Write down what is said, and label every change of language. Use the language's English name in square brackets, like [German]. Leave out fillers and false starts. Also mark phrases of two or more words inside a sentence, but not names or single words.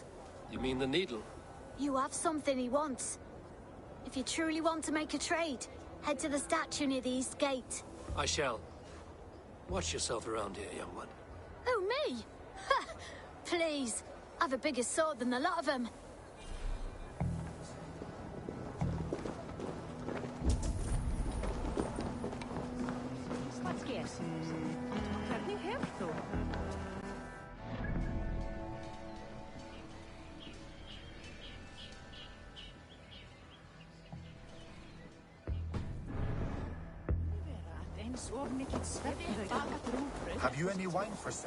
[English] You mean the needle? You have something he wants. If you truly want to make a trade, head to the statue near the east gate. I shall. Watch yourself around here, young one. Oh, me? Ha! Please. I've a bigger sword than the lot of them. [Icelandic] Hvernig hefur þú? [English] Have you any wine for sale?